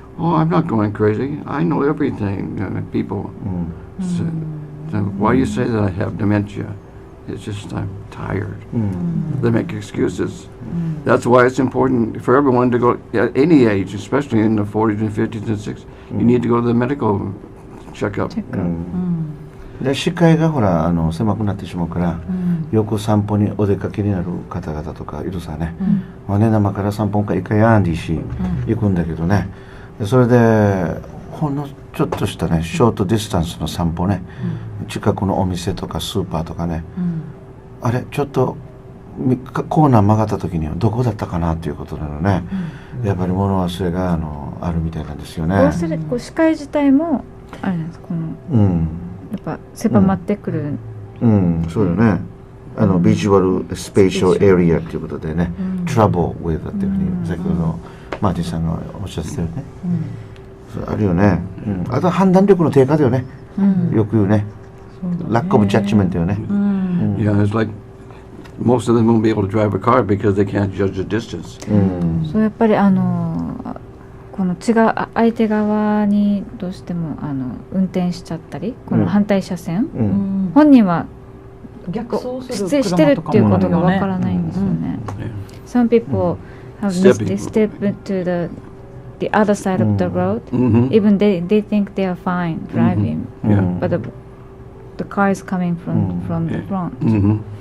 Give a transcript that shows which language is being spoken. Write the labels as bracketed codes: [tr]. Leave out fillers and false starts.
[en] Oh, I'm not going crazy. I know everything. People say, why do you say that I have dementia? It's just I'm tired. They make excuses. That's why it's important for everyone to go at any age, especially in the 40s and 50s and 60s. You need to go to the medical checkup. [ja] で視界がほら狭くなってしまうから、よく散歩にお出かけになる方々とかいるさね、まあね生から散歩か一回やんでいいし、行くんだけどね、でそれでほんのちょっとしたねショートディスタンスの散歩ね、近くのお店とかスーパーとかね、あれちょっとコーナー曲がった時にはどこだったかなっていうことなのね、やっぱり物忘れがあるみたいなんですよね。こう視界自体もあれなんですこの、やっぱ狭まってくる、そうよね。ビジュアルスペーシャルエリアということでね、 [en] trouble with [ja] っていうふうに先ほどマーティンさんがおっしゃってたよね。あるよね。あとは判断力の低下だよね。よく言うね。 [en] lack of judgment [ja] だよね。 [en] Yeah, it's like most of them won't be able to drive a car because they can't judge the distance. [ja] そうやっぱりこの相手側にどうしても運転しちゃったり、この反対車線、本人は逆走する失礼してるっていうことがわからないんですよね。 [en] Some people have step into the other side of the road, even they think they are fine driving, but the car is coming from the front.